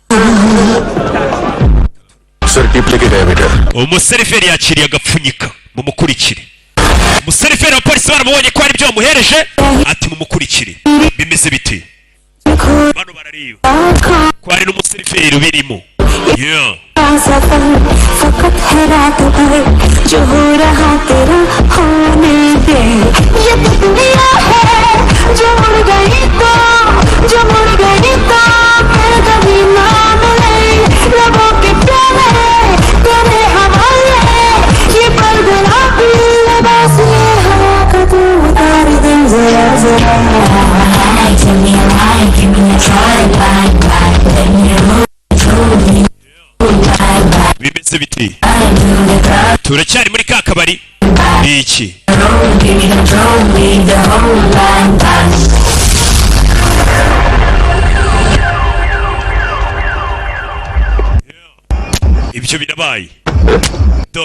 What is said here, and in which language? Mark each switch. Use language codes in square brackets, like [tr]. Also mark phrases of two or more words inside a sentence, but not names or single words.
[rw] umuseriveri yakiriye agapfunyika mumukurikire umuseriveri wa polisi baramubonye ko hari ibyo bamuhereje ati mumukurikire bimeze bite bano barareba ko hari n'umuseriveri ubirimo [hi] फकत है रात भर जो हो रहा तेरा होने दे ये दुनिया है जो मुड़ गई तो फिर कभी ना मिले लबों के प्यारे तेरे हवाले ये पर गुलाबी लिबास ये हवा का तू उतार दे जरा जरा [en] give me a line, give me a try, let me know [rw] bimeze biti turacyari muri ka kabari iki ibyo birabaye do